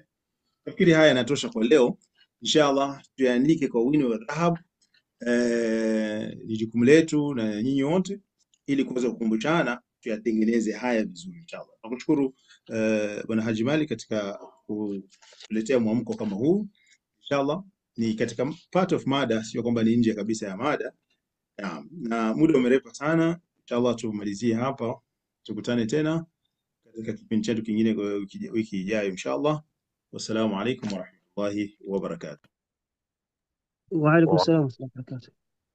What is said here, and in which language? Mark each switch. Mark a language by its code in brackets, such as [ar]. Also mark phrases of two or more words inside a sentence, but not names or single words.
[sw] Nafikiri haya yanatosha kwa leo. Inshallah tuandike kwa wino wa dhahabu. Ni jukumu letu na nyinyi wote, ili kuweza kukumbushana tuyatengeneze haya vizuri inshallah. Nakushukuru Bwana Haji Mali katika kuletea mwamko kama huu. Inshallah ni katika [en] part of [sw] mada, sio kwamba ni nje kabisa ya mada. Na muda umerepa sana. Inshallah tumalizie hapa, tukutane tena katika kipindi chetu kingine wiki ijayo inshallah. [ar] والسلام عليكم ورحمة الله وبركاته. وعليكم السلام ورحمة الله وبركاته.